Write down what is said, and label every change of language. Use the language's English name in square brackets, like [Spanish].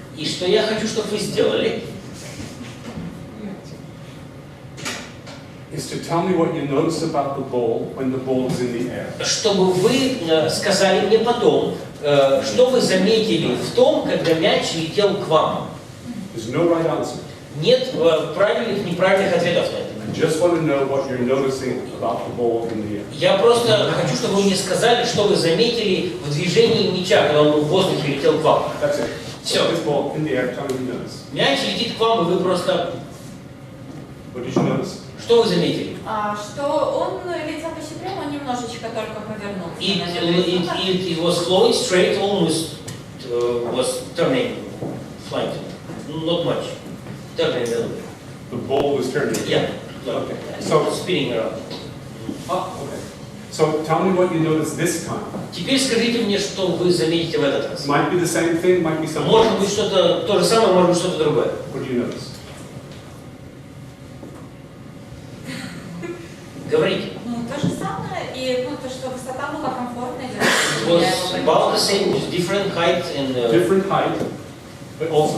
[Russian] И что я хочу, чтобы вы сделали? [English] Is to tell me what you notice about the ball when the ball is in the air. [Russian] Чтобы вы сказали мне потом, что вы заметили в том, когда мяч летел к вам. [English] There's no right answer. [Russian] Нет правильных, неправильных ответов на это. [English] I just want to know what you're noticing about the ball in the air. [Russian] Я просто хочу, чтобы вы мне сказали, что вы заметили в движении мяча, когда он в воздухе летел к вам. [English] That's it. [Russian] Все. [English] So this ball in the air, tell me what you notice. [Russian] Мяч летит к вам, и вы просто... [English] What did you notice? [Russian] Что вы заметили? Что он летел почти прямо, он немножечко только повернулся. [English] It was flowing straight, almost was turning, flying. Not much. Turning a little bit. The ball was turning. Yeah. Okay. So spinning around. Okay. So tell me what you noticed this time. [Russian] Теперь скажите мне, что вы заметите в этот раз. [English] Might be the same thing, might be something. [Russian] Может быть что-то то же самое, может быть что-то другое. [English] What do you notice? [Russian] Говорите. То же самое, и то, что высота была комфортная. [English] It was about the same, just different height and... different height, but also...